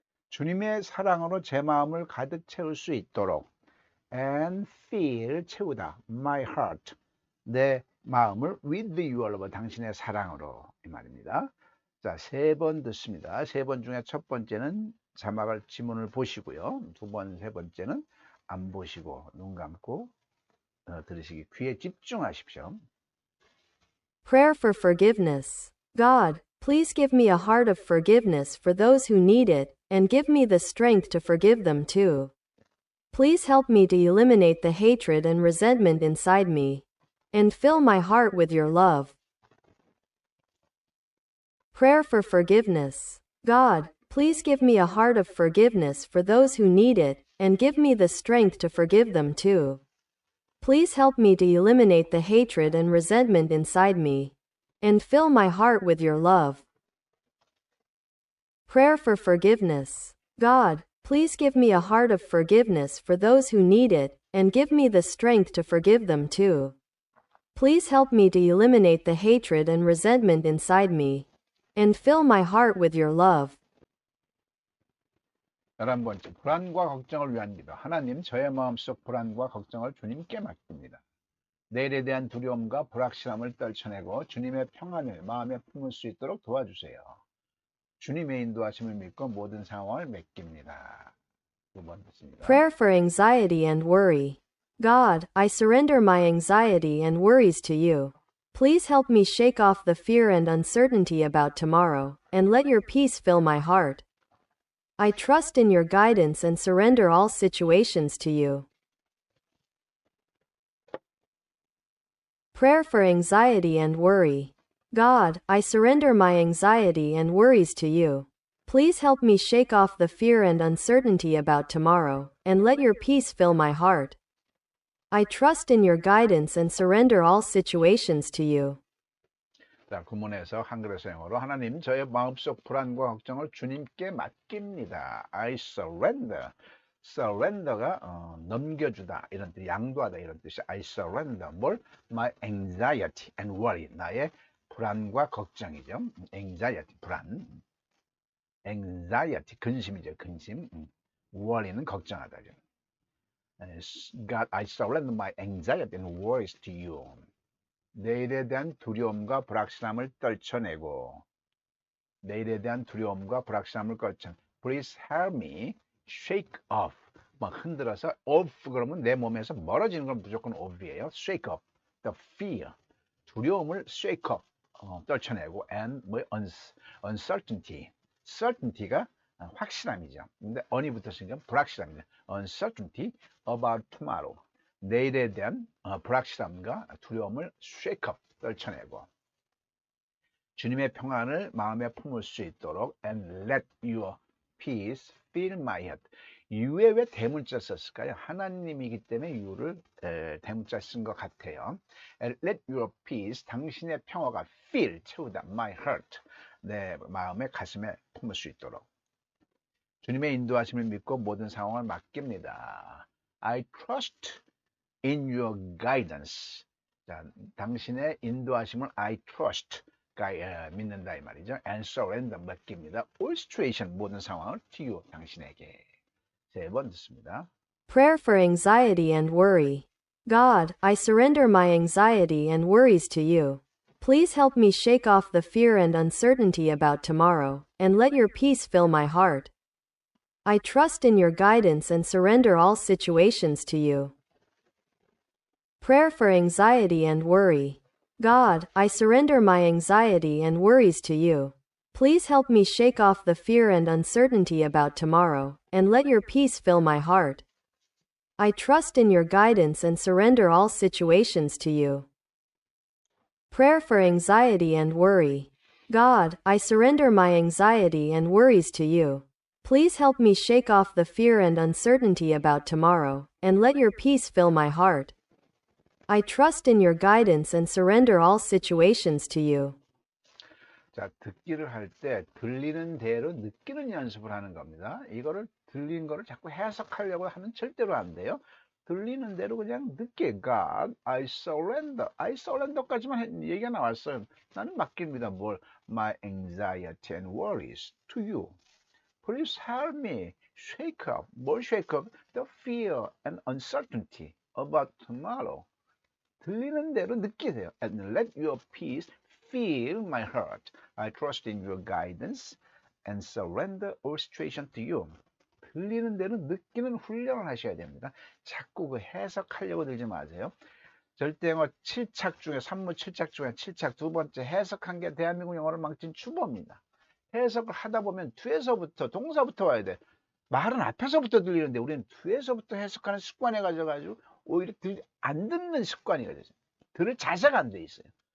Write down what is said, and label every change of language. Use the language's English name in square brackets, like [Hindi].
[Korean] 주님의 사랑으로 제 마음을 가득 채울 수 있도록 [English] and fill [Korean] 채우다 [English] my heart [Korean] 내 마음을 [English] with your love [Korean] 당신의 사랑으로 이 말입니다. 자, 3번 듣습니다. 3번 중에 첫 번째는 자막을 지문을 보시고요. 두 번, 세 번째는 안 보시고 눈 감고 들으시기 귀에 집중하십시오. [English] Prayer for forgiveness. God, please give me a heart of forgiveness for those who need it, and give me the strength to forgive them too. Please help me to eliminate the hatred and resentment inside me, and fill my heart with your love. Prayer for forgiveness. God, please give me a heart of forgiveness for those who need it, and give me the strength to forgive them too. Please help me to eliminate the hatred and resentment inside me, and fill my heart with your love. Prayer for forgiveness. God, please give me a heart of forgiveness for those who need it, and give me the strength to forgive them too. Please help me to eliminate the hatred and resentment inside me, and fill my heart with your love. [Korean] 11번째, 불안과 걱정을 위한 기도. 하나님, 저의 마음속 불안과 걱정을 주님께 맡깁니다. 내일에 대한 두려움과 불확실함을 떨쳐내고 주님의 평안을 마음에 품을 수 있도록 도와주세요. 주님의 인도하심을 믿고 모든 상황을 맡깁니다. 2번 듣습니다. [English] Prayer for anxiety and worry. God, I surrender my anxiety and worries to you. Please help me shake off the fear and uncertainty about tomorrow, and let your peace fill my heart. I trust in your guidance and surrender all situations to you. Prayer for anxiety and worry. God, I surrender my anxiety and worries to you. Please help me shake off the fear and uncertainty about tomorrow, and let your peace fill my heart. I trust in your guidance and surrender all situations to you. [Korean] 자, 구문에서 한글에서 영어로 하나님, 저의 마음속 불안과 걱정을 주님께 맡깁니다. [English] I surrender. [Korean] surrender가 넘겨주다 이런 뜻, 양도하다 이런 뜻이 I surrender. 뭘? [English] My anxiety and worry. [Korean] 나의 불안과 걱정이죠. anxiety, 불안. anxiety, 근심이죠. 근심. worry는 걱정하다죠. [English] God, I surrender my anxiety and worries to you. [Korean] 내일에 대한 두려움과 불확실함을 떨쳐내고 내일에 대한 두려움과 불확실함을 [English] Please help me shake off. [Korean] 막 흔들어서 off 그러면 내 몸에서 멀어지는 건 무조건 off이에요. [English] shake off the fear. [Korean] 두려움을 [English] shake off. [Korean] 떨쳐내고 [English] and uncertainty. [Korean] certainty가 확실함이죠. 근데 on이 붙었으니까 불확실함이죠. [English] uncertainty about tomorrow. [Korean] 내일에 대한 불확실함과 두려움을 [English] shake up, [Korean] 떨쳐내고 주님의 평안을 마음에 품을 수 있도록 [English] and let your peace fill my heart. [Korean] you에 왜 대문자 썼을까요? 하나님이기 때문에 you를 대문자 쓴 것 같아요. [English] and let your peace, [Korean] 당신의 평화가 fill, 채우다, [English] my heart, [Korean] 내 마음의 가슴에 품을 수 있도록 주님의 인도하심을 믿고 모든 상황을 맡깁니다. [English] I trust in your guidance. [Korean] 자, 당신의 인도하심을 [English] I trust, [Korean] 믿는다 이 말이죠. [English] and surrender, [Korean] 맡깁니다. [English] all situation, [Korean] 모든 상황을 [English] to you, [Korean] 당신에게. 세 번 듣습니다. [English] Prayer for anxiety and worry. God, I surrender my anxiety and worries to you. Please help me shake off the fear and uncertainty about tomorrow, and let your peace fill my heart. I trust in your guidance and surrender all situations to you. Prayer for anxiety and worry. God, I surrender my anxiety and worries to you. Please help me shake off the fear and uncertainty about tomorrow, and let your peace fill my heart. I trust in your guidance and surrender all situations to you. Prayer for anxiety and worry. God, I surrender my anxiety and worries to you. Please help me shake off the fear and uncertainty about tomorrow, and let your peace fill my heart. I trust in your guidance and surrender all situations to you. [Korean] 자, 듣기를 할 때 들리는 대로 느끼는 연습을 하는 겁니다. 이거를 들리는 거를 자꾸 해석하려고 하면 절대로 안 돼요. 들리는 대로 그냥 느끼. [English] God, I surrender. I surrender [Korean] 까지만 얘기가 나왔어요. 나는 맡깁니다. 뭘? [English] My anxiety and worries to you. Please help me shake up. [Korean] 뭘 [English] shake up? The fear and uncertainty about tomorrow. [Korean] 들리는 대로 느끼세요. [English] And let your peace fill my heart. I trust in your guidance and surrender all situation to you. [Korean] 들리는 대로 느끼는 훈련을 하셔야 됩니다. 자꾸 그 해석하려고 들지 마세요. 절대영어 7착 중에, 산무 7착 중에 7착 두 번째 해석한 게 대한민국 영어를 망친 추보입니다. 해석을 하다 보면 뒤에서부터, 동사부터 와야 돼. 말은 앞에서부터 들리는데 우리는 뒤에서부터 해석하는 습관에 가져가지고 오히려 안 듣는 습관이 가져서 들을 자세가 안 돼 있어요.